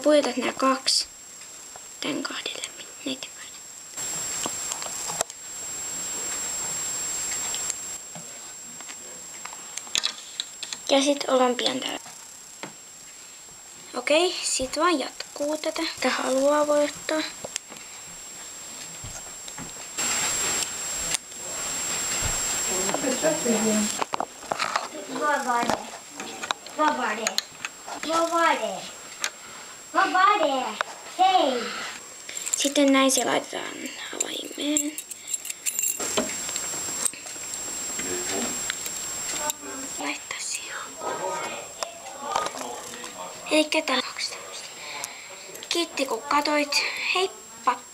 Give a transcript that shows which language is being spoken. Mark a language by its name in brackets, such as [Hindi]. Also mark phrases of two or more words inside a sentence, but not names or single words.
[Finnish] Pujotat nää 2 tän 2 läpi. Näitä 2. Ja sit ollaan pian täällä. Okei, sit vaan jatkuu tätä. Tätä haluaa voi ottaa. [Swedish] Vad var det? Vad var det? [Finnish] Hei! Sitten näin se laitetaan avaimeen. Laittaa siihen. Elikkä tää on 2 tämmöstä. Kiitti kun katoit. Heippa!